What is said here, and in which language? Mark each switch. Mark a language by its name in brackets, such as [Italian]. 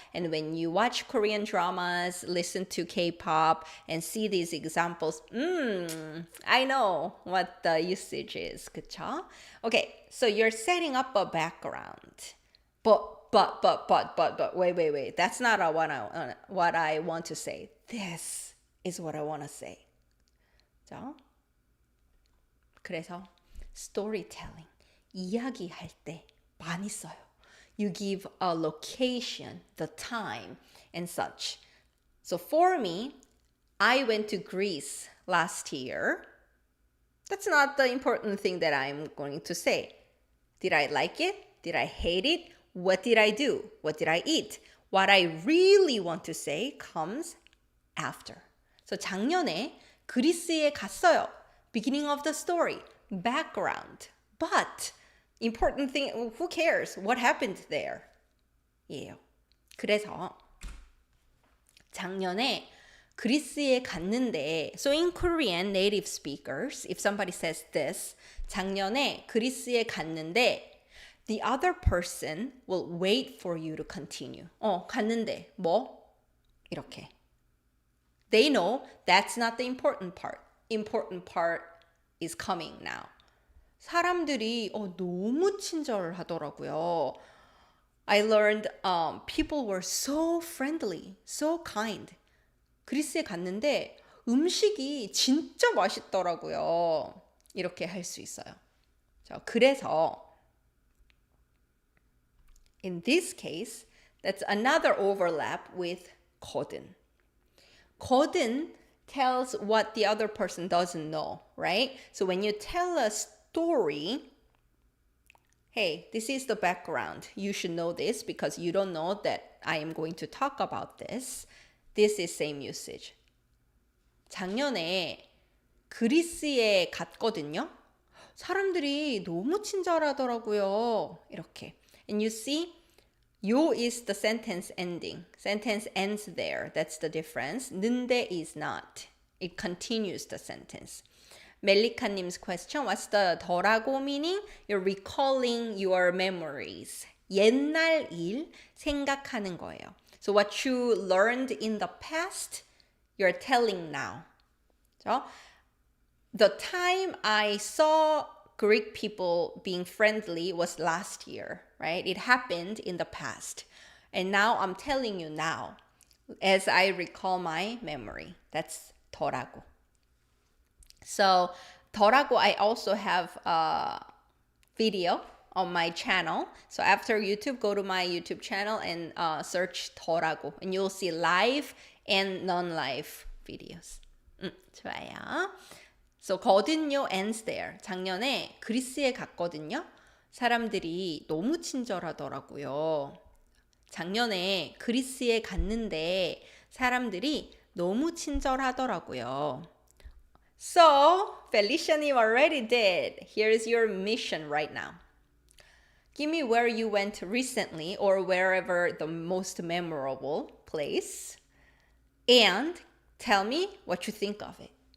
[English] And when you watch Korean dramas, listen to K-pop, and see these examples, I know what the usage is, [Korean] 그쵸? [English] Okay, so you're setting up a background. But, wait. That's not what I want to say. This is what I want to say. [Korean] 자, 그래서 storytelling, 이야기할 때 많이 써요. [English] You give a location, the time, and such. So for me, I went to Greece last year. That's not the important thing that I'm going to say. Did I like it? Did I hate it? What did I do? What did I eat? What I really want to say comes after. [Korean] So 작년에 그리스에 갔어요. [English] Beginning of the story. Background. But important thing, who cares? What happened there? 예요. [Korean] 그래서 작년에 그리스에 갔는데, [English] so in Korean native speakers, if somebody says this, [Korean] 작년에 그리스에 갔는데, [English] the other person will wait for you to continue. [Korean] 갔는데 뭐? 이렇게. [English] They know that's not the important part. Important part is coming now. [Korean] 사람들이 너무 친절하더라고요. [English] I learned people were so friendly, so kind. [Korean] 그리스에 갔는데 음식이 진짜 맛있더라고요. 이렇게 할 수 있어요. 자, 그래서 [English] in this case, that's another overlap with 거든. 거든 tells what the other person doesn't know, right? So when you tell a story, hey, this is the background. You should know this because you don't know that I am going to talk about this. This is same usage. [Korean] 작년에 그리스에 갔거든요. 사람들이 너무 친절하더라고요. 이렇게. [English] And you see, 요 is the sentence ending. Sentence ends there. That's the difference. 는데 is not. It continues the sentence. 멜리카님's question, what's the 더라고 meaning? You're recalling your memories. [Korean] 옛날 일 생각하는 거예요. [English] So what you learned in the past, you're telling now. So the time I saw Greek people being friendly was last year, right? It happened in the past. And now I'm telling you now, as I recall my memory. That's 더라고. So 더라고, I also have a video on my channel. So after YouTube, go to my YouTube channel and search 더라고. And you'll see live and non-live videos. [Korean] 좋아요. [English] So 거든요 ends there. [Korean] 작년에 그리스에 갔거든요. 사람들이 너무 친절하더라고요. 작년에 그리스에 갔는데 사람들이 너무 친절하더라고요. [English] So, Felicia님 already did. Here's your mission right now. Give me where you went recently or wherever the most memorable place. And tell me what you think of it.